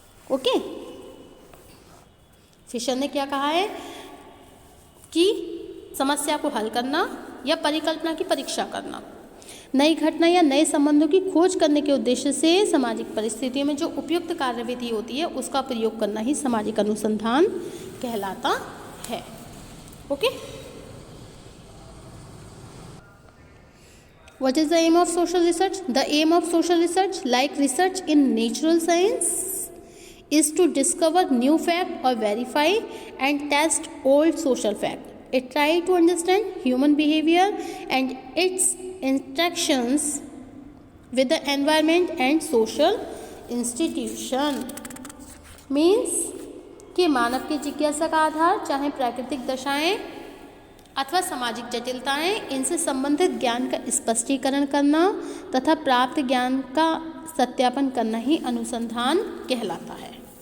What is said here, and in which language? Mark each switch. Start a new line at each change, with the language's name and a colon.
Hindi: Okay, Fisher ने क्या कहा है कि समस्या को हल करना या परिकल्पना की परीक्षा करना, नई घटना या नए संबंधों की खोज करने के उद्देश्य से सामाजिक परिस्थितियों में जो उपयुक्त कार्यविधि होती है उसका प्रयोग करना ही सामाजिक अनुसंधान कहलाता है।
English: Okay, What is the aim of social research? The aim of social research, like research in natural science, is to discover new fact or verify and test old social fact. It tries to understand human behavior and its interactions with the environment and social institution.
Hindi: Means कि मानव की जिज्ञासा का आधार चाहे प्राकृतिक दशाएं अथवा सामाजिक जटिलताएं, इनसे संबंधित ज्ञान का स्पष्टीकरण करना तथा प्राप्त ज्ञान का सत्यापन करना ही अनुसंधान कहलाता है।